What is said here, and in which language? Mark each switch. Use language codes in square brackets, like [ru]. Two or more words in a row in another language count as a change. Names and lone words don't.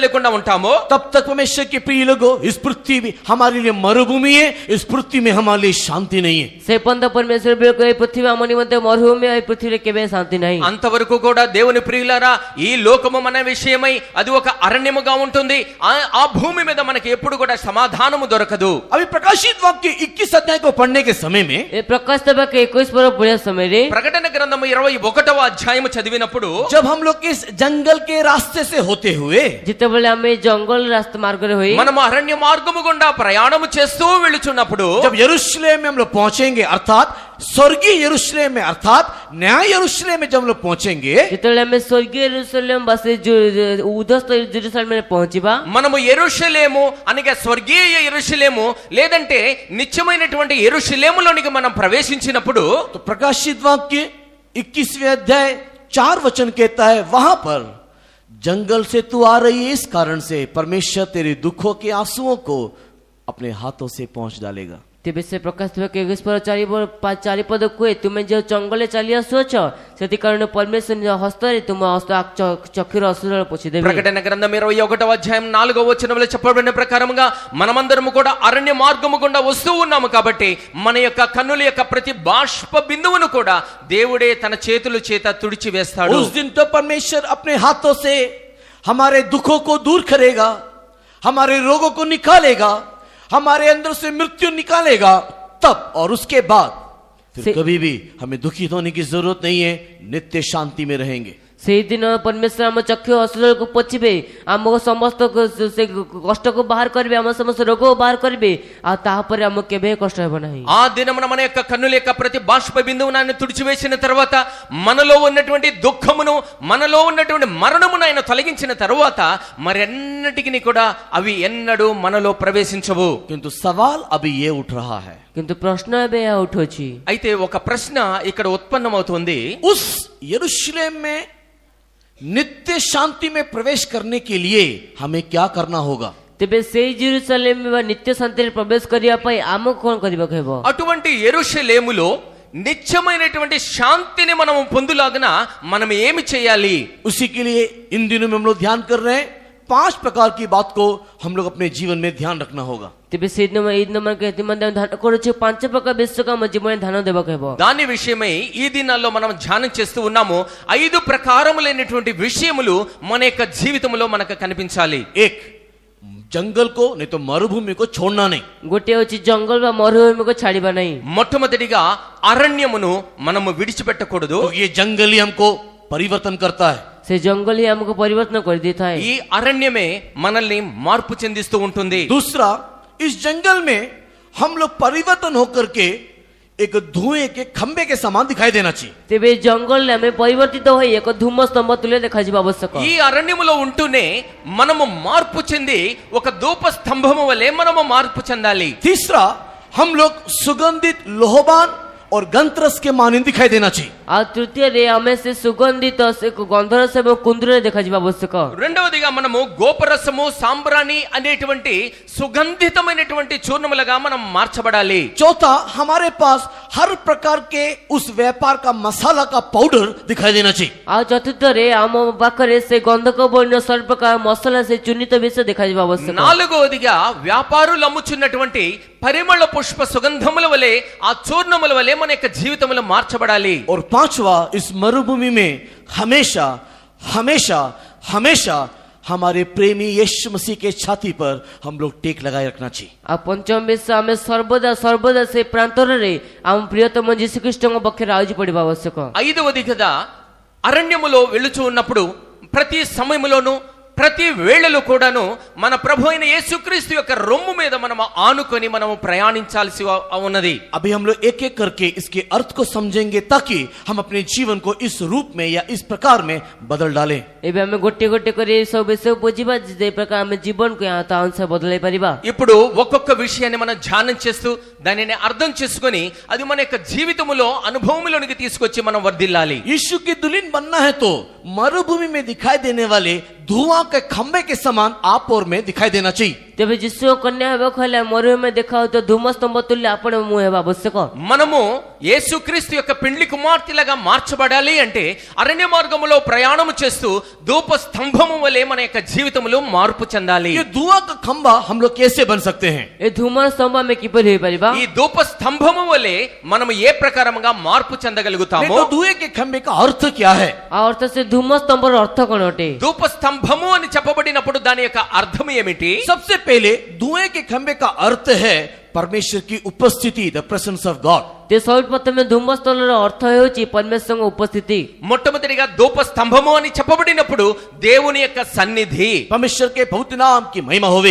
[hi] तब तक परमेश्वर के प्रिय लोगों, इस पृथ्वी भी हमारे लिए मरुभूमि है, इस पृथ्वी में हमारे लिए शांति नहीं है। [or] ସେ ପର୍ଯ୍ୟନ୍ତ ପରମେଶ୍ୱର ବିଳକୁ ଏହି ପୃଥିବୀ ଆମ ନିମନ୍ତେ ମରୁଭୂମି ଏହି ପୃଥିବୀରେ କେବେ ଶାନ୍ତି ନାହିଁ। [te] అంతవరకు కూడా దేవుని ప్రియులారా ఈ లోకము మన విషయమై అది ఒక అరణ్యముగా ఉంటుంది. ఆ భూమి మీద మనకి ఎప్పుడు కూడా సమాధానము దొరకదు. [hi] अभी प्रकाशित वाक्य 21 अध्याय को पढ़ने के समय में [or] ଏ ପ୍ରକାଶ ବାକ୍ୟ 21 ପର୍ବ ପଢିବା ସମୟରେ [te] ప్రకటన గ్రంథము 21వ అధ్యాయము చదివినప్పుడు [hi] जब हम लोग इस जंगल के रास्ते से होते हुए [or] ଯେତେବେଳେ ଆମେ ଜଙ୍ଗଲ ରାସ୍ତା ମାର୍ଗରେ ହୋଇ [te] మనము అరణ్య మార్గము గుండా ప్రయాణము చేస్తూ వెళుచున్నప్పుడు [hi] जब यरूशलेम में हम लोग पहुंचेंगे, अर्थात स्वर्गीय यरूशलेम में, अर्थात न्याय यरूशलेम में जब हम लोग पहुंचेंगे, [or] ଯେତେବେଳେ ଆମେ ସ୍ୱର୍ଗୀୟ యెరూషలేମ ବା ସେ ଉଦ୍ଧସ୍ତ ଜେରୁସାଲେମରେ పਹੁంచిବା, [te] మనము యెరూషలేము అనగా స్వర్గీయ యెరూషలేము లేదంటే నిత్యమైనటువంటి యెరూషలేములోనికి మనం ప్రవేశించినప్పుడు [hi] तो प्रकाशित वाक्य 21वें अध्याय 4 वचन कहता है, वहां पर जंगल से तू आ रही है, इस कारण से परमेश्वर तेरे दुखों के आंसुओं को अपने हाथों से पहुंच डालेगा। [or] ତେବେ ସେ ପ୍ରକାଶ ବାକ୍ୟ 21 ପର୍ବ 4 ପଦ କୁହେ, ତୁମେ ଯେଉଁ ଜଙ୍ଗଲରେ ଚାଲି ଆସୁଅଛ ସେଥି କାରଣ ପରମେଶ୍ୱର ନିଜ ହସ୍ତରେ ତୁମ ଚକ୍ଷୁର ଅଶ୍ରୁଜଳ ପୋଛିଦେବେ। [te] ప్రకటన గ్రంథం 21వ అధ్యాయం 4వ వచనంలో చెప్పబడిన ప్రకారముగా మనమందరము కూడా అరణ్య మార్గము గుండా వస్తూ ఉన్నాము కాబట్టి మన యొక్క కన్నుల యొక్క ప్రతి బాష్ప బిందువును కూడా దేవుడే తన చేతుల చేత తుడిచి వేస్తాడు. [hi] उस दिन तो परमेश्वर अपने हाथों से हमारे दुखों को दूर करेगा, हमारे रोगों को निकालेगा, हमारे अंदर से मृत्यु निकालेगा, तब और उसके बाद फिर कभी भी हमें दुखित होने की जरूरत नहीं है, नित्य शांति में रहेंगे। [or] ସେଇଦିନ ପରମେଶ୍ୱର ଆମ ଚକ୍ଷୁ ଅଶ୍ରୁଜଳକୁ ପୋଛିବେ, ଆମକୁ ସମସ୍ତ ସେ କଷ୍ଟକୁ ବାହାର କରିବେ, ଆମ ସମସ୍ତ ରୋଗକୁ ବାହାର କରିବେ, ଆଉ ତାପରେ ଆମକୁ କେବେ କଷ୍ଟ ହେବ ନାହିଁ। [te] ఆ దినమున మన యొక్క కన్నుల యొక్క ప్రతి బాష్ప బిందువును ఆయన తుడిచివేసిన తర్వాత మనలో ఉన్నటువంటి దుఃఖమును మనలో ఉన్నటువంటి మరణమును ఆయన తొలగించిన తర్వాత మరెన్నటికి కూడా అవి ఎన్నడూ మనలో ప్రవేశించవు. [hi] किंतु सवाल अभी ये उठ रहा है, [or] କିନ୍ତୁ ପ୍ରଶ୍ନ ଏବେ ଏହା ଉଠୁଛି, [te] అయితే ఒక ప్రశ్న ఇక్కడ ఉత్పన్నమవుతుంది. [hi] उस यरूशलेम में नित्य शांति में प्रवेश करने के लिए हमें क्या करना होगा? [or] ତେବେ ସେଇ ଜେରୁସାଲେମ ବା ନିତ୍ୟ ଶାନ୍ତିରେ ପ୍ରବେଶ କରିବା ପାଇଁ ଆମକୁ କଣ କରିବାକୁ ହେବ? [te] అటువంటి యెరూషలేములో నిత్యమైనటువంటి శాంతిని మనము పొందులాగన మనం ఏమి చేయాలి? [hi] उसी के लिए इन दिनों में हम लोग ध्यान कर रहे हैं, 5 प्रकार की बात को हम लोग अपने जीवन में ध्यान रखना होगा। [or] ତେବେ ସେଇଦିନ ଏଇ ଦିନ మనకి ଏଥିମଧ୍ୟ ଧ୍ୟାନ କରୁଛୁ, 5 ପ୍ରକାର ବିଷୟକୁ ଆମ ଜୀବନରେ ଧ୍ୟାନ ଦେବାକୁ ହେବ। [te] దాని విషయమై ఈ దినాల్లో మనం ధ్యానం చేస్తూ ఉన్నాము. 5 ప్రకారములైనటువంటి విషయములు మన యొక్క జీవితంలో మనకు కనిపించాలి. [hi] एक, जंगल को नहीं तो मरुभूमि को छोड़ना नहीं। [or] ଗୋଟିଏ ହେଉଛି ଜଙ୍ଗଲ ବା ମରୁଭୂମିକୁ ଛାଡ଼ିବା ନାହିଁ। [te] మొట్టమొదటిగా అరణ్యమును మనము విడిచిపెట్టకూడదు. [hi] तो ये जंगल ही हमको परिवर्तन करता है। [or] ସେ ଜଙ୍ଗଲ ହିଁ ଆମକୁ ପରିବର୍ତ୍ତନ କରିଦେଇଥାଏ। [te] ఈ అరణ్యమే మనల్ని మార్పు చెందిస్తూ ఉంటుంది. [hi] दूसरा, इस जंगल में हम लोग परिवर्तन होकर के एक धुएं के खंबे के समान दिखाई देना चाहिए। [or] ତେବେ ଜଙ୍ଗଲରେ ଆମେ ପରିବର୍ତ୍ତିତ ହୋଇ ଏକ ଧୂମ ସ୍ତମ୍ଭ ତୁଲେ ଦେଖାଯିବା ଆବଶ୍ୟକ। [te] ఈ అరణ్యములో ఉంటూనే మనము మార్పు చెంది ఒక ధూప స్తంభము వలె మనము మార్పు చెందాలి. [hi] तीसरा, हम लोग सुगंधित लोहबान और गंधरस के मानिंद दिखाई देना चाहिए। [or] ଆଉ ତୃତୀୟରେ ଆମେ ସେ ସୁଗନ୍ଧିତ ସେ ଗନ୍ଧରସ ଏବଂ କୁନ୍ଦୁରରେ ଦେଖାଯିବା ଆବଶ୍ୟକ। [te] రెండవదిగా మనము గోపరసము సాంబ్రాణి అనేటువంటి సుగంధితమైనటువంటి చూర్ణములుగా మనం మార్చబడాలి. [hi] चौथा, हमारे पास हर प्रकार के उस व्यापार का मसाला का पाउडर दिखाई देना चाहिए। [or] ଆଉ ଚତୁର୍ଥରେ ଆମ ପାଖରେ ସେ ଗନ୍ଧକ ବର୍ଣ୍ଣ ସବୁ ପ୍ରକାର ମସଲା ସେ ଚୁନିତ ବିଷ ଦେଖାଯିବା ଆବଶ୍ୟକ। [te] నాలుగవదిగా వ్యాపారులు అమ్ముచున్నటువంటి పరిమళ పుష్ప సుగంధముల వలె ఆ చూర్ణముల వలె మన యొక్క జీవితంలో మార్చబడాలి. [hi] और पांचवा, इस मरुभूमि में हमेशा हमेशा हमेशा हमारे प्रेमी यीशु मसीह के छाती पर हम लोग टेक लगाए रखना चाहिए। [or] ଆଉ ପଞ୍ଚମ ବିଷୟ ଆମେ ସର୍ବଦା ସେ ପ୍ରାନ୍ତରରେ ଆମ ପ୍ରିୟତମ ଯୀଶୁଖ୍ରୀଷ୍ଟଙ୍କ ପକ୍ଷରେ ଆଉଜି ପଡ଼ିବା ଆବଶ୍ୟକ। [te] ఐదవదిగా అరణ్యములో వెళుచు ఉన్నప్పుడు ప్రతి సమయములోను ప్రతి వేళలో కూడాను మన ప్రభు అయిన యేసుక్రీస్తు యొక్క రొమ్ము మీద మనము ఆనుకొని మనము ప్రయాణించాల్సి ఉన్నది. [hi] अभी हम लोग एक एक करके इसके अर्थ को समझेंगे ताकि हम अपने जीवन को इस रूप में या इस प्रकार में बदल डालें। [or] ଏବେ ଆମେ ଗୋଟିଏ ଗୋଟିଏ କରି ଏ ସବୁ ବିଷୟ ବୁଝିବା, ଯେ ପ୍ରକାର ଆମେ ଜୀବନକୁ ତା ଅନୁସାରେ ବଦଳାଇ ପାରିବା। [te] ఇప్పుడు ఒక్కొక్క విషయాన్ని మనం ధ్యానం చేస్తూ దానిని అర్థం చేసుకొని అది మన యొక్క జీవితంలో అనుభవంలోనికి తీసుకొచ్చి మనం వర్ధిల్లాలి. [hi] यीशु की दुल्हन बनना है तो मरुभूमि में दिखाई देने वाले धुआं के खंबे के समान आप और में दिखाई देना चाहिए। [or] ତେବେ ଯୀଶୁ କନ୍ୟା ହେବାକୁ ହେଲେ ମରୁଭୂମି ଦେଖାଉଥିବା ଧୂମ ସ୍ତମ୍ଭ ତୁଲ୍ୟ ଆପଣ ମୁଁ ହେବା ଆବଶ୍ୟକ। [te] మనము యేసుక్రీస్తు యొక్క పెండ్లి కుమార్తెలాగా మార్చబడాలి అంటే అరణ్య మార్గములో ప్రయాణము చేస్తూ ధూప స్తంభము వలె మన యొక్క జీవితములో మార్పు చెందాలి। [hi] ये धुआं का खंबा हम लोग कैसे बन सकते हैं? [or] ଏ ଧୂମର ସ୍ତମ୍ଭ ଆମେ କିପରି ହେଇପାରିବା? [te] ఈ ధూప స్తంభము వలె మనము ఏ ప్రకారముగా మార్పు [hi] नहीं [te] చెందగలుగుతామో? [hi] तो धुएं के खंबे का अर्थ क्या है? [or] ଆଉ ଅର୍ଥ ସେ ଧୂମ ସ୍ତମ୍ଭର ଅର୍ଥ କଣ ଅଟେ? [te] ధూప స్తంభము అని చెప్పబడినప్పుడు దాని యొక్క అర్థం ఏమిటి? [hi] सबसे पहले धुएं के खंबे का अर्थ है परमेश्वर की उपस्थिति, [en] the presence of God. [or] ତେ ସର୍ବପ୍ରଥମେ ଧୂମସ୍ଥଳର ଅର୍ଥ ହେଉଛି ପରମେଶ୍ୱରଙ୍କ ଉପସ୍ଥିତି। [te] మొట్టమొదటిగా ధూప స్తంభము అని చెప్పబడినప్పుడు దేవుని యొక్క సన్నిధి, [hi] परमेश्वर के पवित्र नाम की महिमा होवे।